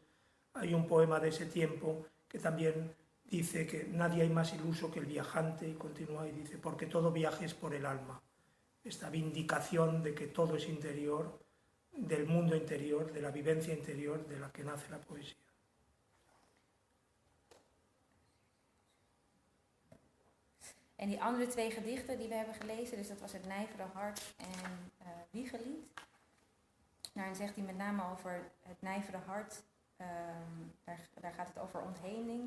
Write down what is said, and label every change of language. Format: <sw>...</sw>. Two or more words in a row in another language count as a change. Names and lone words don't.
<es>Hay un poema de ese tiempo que también dice que nadie hay más iluso que el viajante, y continúa y dice, porque todo viaje es por el alma. Esta vindicación de que todo es interior, del mundo interior, de la vivencia interior de la que nace la poesía.</es> <nl>En die andere twee gedichten die we hebben gelezen, dus dat was Het Nijvere Hart en Wiegelied. Daarin zegt hij met name over het nijvere hart, daar gaat het over ontheemding.</nl>